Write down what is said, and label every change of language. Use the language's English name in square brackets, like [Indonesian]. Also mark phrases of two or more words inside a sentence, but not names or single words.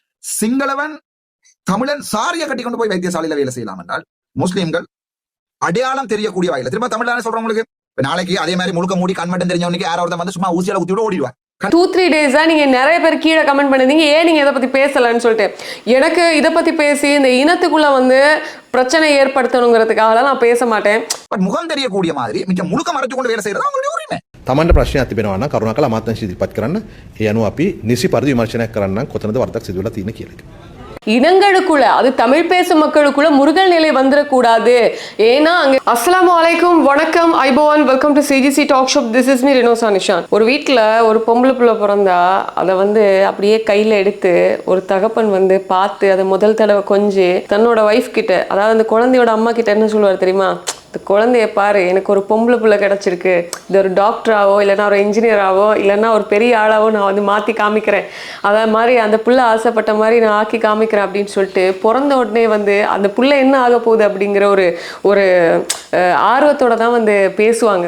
[Tamil] சிங்களவன் தமிழன் சாரிய கட்டி கொண்டு போய் வைத்தியசாலையில வேலை செய்யலாம் என்றால் முஸ்லீம்கள் அடையாளம் தெரியக்கூடிய வகையில் திரும்ப தமிழ் சொல்றவங்களுக்கு நாளைக்கு அதே மாதிரி முழுக்க மூடி கண்மட்டம் தெரிஞ்சவனுக்கு யாராவது வந்து சும்மா ஊசியால ஊத்தி விட ஓடிடுவார். 2-3 days நீங்க நிறைய பேர் கீழே கமெண்ட் பண்ணிருந்தீங்க, ஏன் நீங்க இதை பத்தி பேசலன்னு சொல்லிட்டு. எனக்கு இதை பத்தி பேசி இந்த இனத்துக்குள்ள வந்து பிரச்சனை ஏற்படுத்தணுங்கிறதுக்காக நான் பேச மாட்டேன். பட் முகம் தெரியக்கூடிய மாதிரி மிச்ச முழுக்க மறைச்சு கொண்டு வேலை செய்யறது அவங்களுடைய உரிமை. [Sinhala] තමන්ට ප්‍රශ්නයක් තිබෙනවා නම් කරුණාකරලා අමාත්‍යාංශය ඉදිරිපත් කරන්න. ඒ අනුව අපි නිසි පරිදි විමර්ශනයක් කරන්න කොතනද වරදක් සිදු වෙලා තියෙන්නේ කියලා. [Tamil] இனங்களுக்குள்ள அது தமிழ் பேசும் மக்களுக்குள்ள முருகல் நிலை வந்துடக்கூடாது. ஏன்னா அங்க [Arabic] السلام عليكم, [Tamil] வணக்கம், ஐபோவான், [English] welcome to CGC talk shop. this is me ரினோசா நிஷான். [Tamil] ஒரு வீட்டில் ஒரு பொம்பளை பிள்ளை பிறந்தா அதை வந்து அப்படியே கையில் எடுத்து ஒரு தகப்பன் வந்து பார்த்து அதை முதல் தடவை கொஞ்சி தன்னோட ஒய்ஃப் கிட்ட, அதாவது அந்த குழந்தையோட அம்மா கிட்ட என்ன சொல்லுவார் தெரியுமா? இந்த குழந்தைய பாரு, எனக்கு ஒரு பொம்பளை பிள்ளை கிடச்சிருக்கு, இது ஒரு டாக்டராவோ இல்லைன்னா ஒரு இன்ஜினியராகவோ இல்லைன்னா ஒரு பெரிய ஆளாவோ நான் வந்து மாற்றி காமிக்கிறேன், அதை மாதிரி அந்த பிள்ளை ஆசைப்பட்ட மாதிரி நான் ஆக்கி காமிக்கிறேன் அப்படின்னு சொல்லிட்டு பிறந்த உடனே வந்து அந்த பிள்ளை என்ன ஆக போகுது அப்படிங்கிற ஒரு ஆர்வத்தோட தான் வந்து பேசுவாங்க.